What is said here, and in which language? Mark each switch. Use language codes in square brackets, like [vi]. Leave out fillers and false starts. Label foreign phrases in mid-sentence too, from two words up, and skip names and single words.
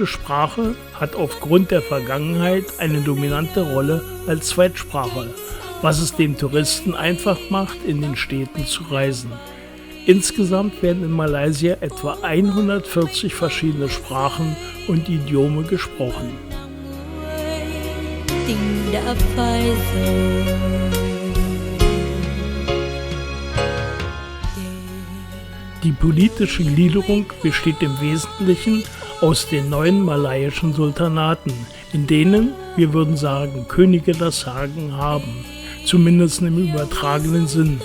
[de] Sprache hat aufgrund der Vergangenheit eine dominante Rolle als Zweitsprache, was es den Touristen einfach macht, in den Städten zu reisen. Insgesamt werden in Malaysia etwa 140 verschiedene Sprachen und Idiome gesprochen. [vi] Tình đã phai rồi. [de] Die politische Gliederung besteht im Wesentlichen aus den 9 malayischen Sultanaten, in denen, wir würden sagen, Könige das Sagen haben, zumindest im übertragenen Sinn.